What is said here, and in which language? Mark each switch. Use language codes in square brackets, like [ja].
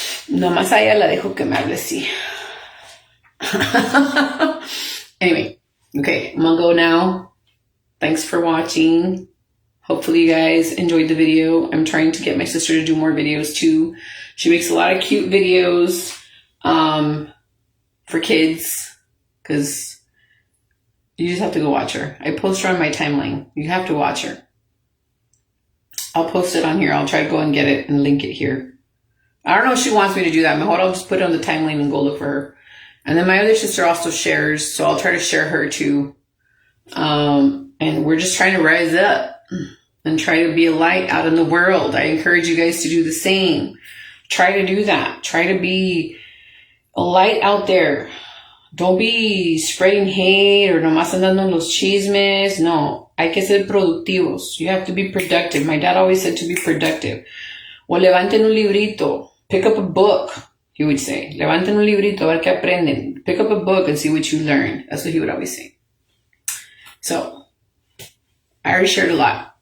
[es] Nomás a ella la dejo que me hable así. [en] Anyway, okay, I'm gonna go now. Thanks for watching. Hopefully you guys enjoyed the video. I'm trying to get my sister to do more videos too. She makes a lot of cute videos for kids, because you just have to go watch her. I post her on my timeline. You have to watch her. I'll post it on here. I'll try to go and get it and link it here. I don't know if she wants me to do that. Mejor I'll just put it on the timeline and go look for her. And then my other sister also shares, so I'll try to share her too. And we're just trying to rise up and try to be a light out in the world. I encourage you guys to do the same. Try to do that. Try to be a light out there. Don't be spreading hate or [es] nomás andando los chismes. No, hay que ser productivos. [en] You have to be productive. My dad always said to be productive. [es] O levanten un librito. [en] Pick up a book, he would say. [es] Levanten un librito, a ver qué aprenden. [en] Pick up a book and see what you learn. That's what he would always say. So, I already shared a lot.